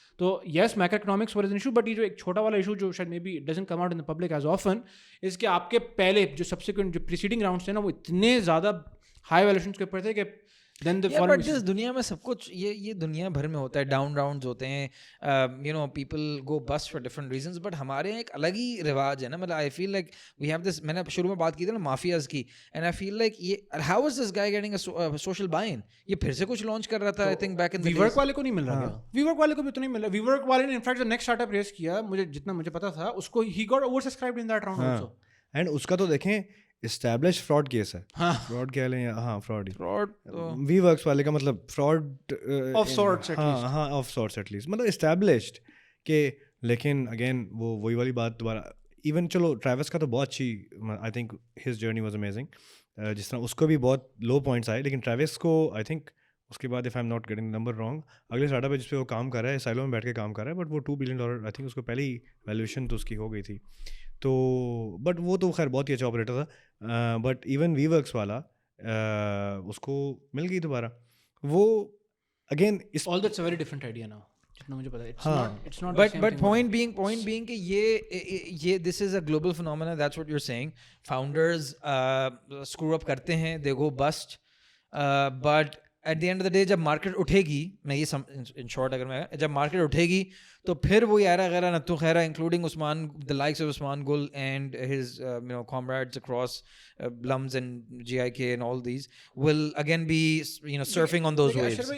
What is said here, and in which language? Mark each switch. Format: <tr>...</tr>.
<en>تو yes macroeconomics was an issue,</en> <ur>but یہ جو ایک چھوٹا والا ایشو جو شاید may be doesn't come out in the public as often اس کہ آپ کے پہلے جو سبسیکوینٹ جو پریسیڈنگ راؤنڈس تھے نا وہ اتنے زیادہ ہائی ویلیوشنس کے اوپر تھے کہ</ur> <en>then the yeah, but this</en> <ur>دنیا میں سب کچھ یہ دنیا بھر میں ہوتا ہے, ڈاؤن راؤنڈز ہوتے ہیں,</ur> <en>people go bust for different reasons,</en> <ur>but ہمارے یہاں ایک الگ ہی رواج ہے نا.</ur> <en>مطلب I feel like we have this,</en> <ur>میں نے شروع میں بات کی تھی نا مافیاز کی,</ur> <en>and I feel like یہ how is this guy getting a social buy-in,</en> <ur>یہ پھر سے کچھ لانچ کر رہا تھا</ur> <en>I think back in the</en> <ur>WeWork والے کو نہیں مل رہا, WeWork والے کو بھی اتنا نہیں مل رہا. WeWork والے نے انفیکٹ جو نیکسٹ اسٹارٹ اپ ریز کیا, مجھے جتنا مجھے پتا تھا اس کو</ur> <en>he got oversubscribed in that round also.</en> <ur>And اس کا تو دیکھیں اسٹیبلش فراڈ کیس ہے, فراڈ کہہ لیں, ہاں فراڈ وی ورکس والے کا مطلب فراڈ</ur> <en>of sorts,</en> <ur>ہاں آف سارٹس ایٹ لیسٹ, مطلب اسٹیبلشڈ کہ. لیکن اگین وہی والی بات دوبارہ, ایون چلو ٹریوس کا تو بہت اچھی,</ur> <en>I think his journey was amazing,</en> <ur>جس طرح اس کو بھی بہت لو پوائنٹس آئے, لیکن ٹریوس کو آئی تھنک اس کے بعد</ur> <en>if I am not getting number wrong</en> <ur>اگلے اسٹارٹ اپ ہے جس پہ وہ کام کر رہا ہے, سائلو میں بیٹھ کے کام کر رہا ہے, بٹ وہ $2 بلین آئی تھنک اس کو پہلی ویلیویشن تو اس کی ہو گئی تھی. تو بٹ وہ تو خیر بہت ہی اچھا آپریٹر تھا, بٹ ایون وی ورکس والا اس کو مل گئی دوبارہ. وہ again</ur> <en>all that's a very different idea now</en> <ur>جتنا مجھے پتا ہے.</ur> <en>It's not but point being</en> <ur>کہ یہ</ur> <en>this is a global phenomenon, that's what you're saying. Founders screw up</en> <ur>کرتے ہیں,</ur> <en>they go bust, but at the end of the day</en> <ur>جب market اٹھے گی, میں یہ ان شارٹ اگر میں جب مارکیٹ اٹھے گی تو پھر وہ یارا غیرہ نتو خیرہ</ur> <en>Including Usman, the likes of Usman Gul and his comrades across Blums and GIK and all these will again be surfing on those waves.</en>